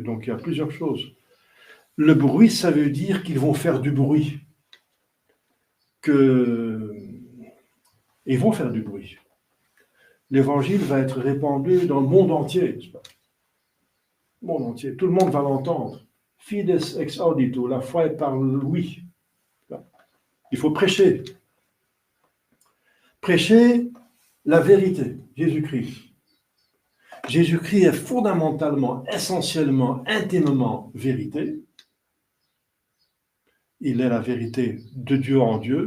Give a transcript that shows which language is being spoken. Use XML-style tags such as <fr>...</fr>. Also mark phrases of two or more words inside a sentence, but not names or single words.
<fr>Donc il y a plusieurs choses. Le bruit, ça veut dire qu'ils vont faire du bruit. Ils vont faire du bruit. L'évangile va être répandu dans le monde entier, n'est-ce pas? Le monde entier. Tout le monde va l'entendre.</fr> <la>Fides ex audito,</la> <fr>la foi est par l'ouïe. Il faut prêcher. Prêcher la vérité, Jésus-Christ. Jésus-Christ est fondamentalement, essentiellement, intimement vérité. Il est la vérité de Dieu en Dieu.</fr>